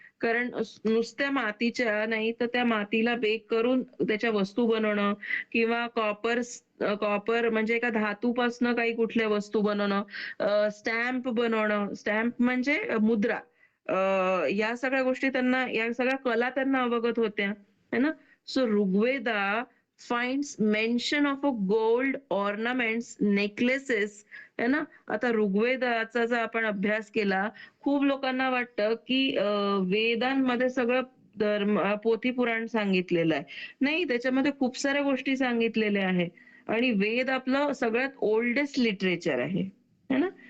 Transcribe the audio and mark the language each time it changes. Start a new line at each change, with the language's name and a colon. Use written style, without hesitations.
Marathi: कारण नुसत्या मातीच्या नाही तर त्या मातीला बेक करून त्याच्या वस्तू बनवणं किंवा कॉपर म्हणजे एका धातूपासनं काही कुठल्या वस्तू बनवणं, स्टॅम्प बनवणं, स्टॅम्प म्हणजे मुद्रा. या सगळ्या गोष्टी त्यांना या सगळ्या कला त्यांना अवगत होत्या है ना.
English: so Rigveda finds mention of a gold ornaments necklaces
Hindi: है ना.
Marathi: आता ऋग्वेदाचा जर आपण अभ्यास केला खूप लोकांना वाटतं की वेदांमध्ये सगळं पोथी पुराण सांगितलेलं आहे. नाही त्याच्यामध्ये खूप साऱ्या गोष्टी सांगितलेल्या आहे आणि वेद आपलं सगळ्यात ओल्डेस्ट लिटरेचर आहे है ना.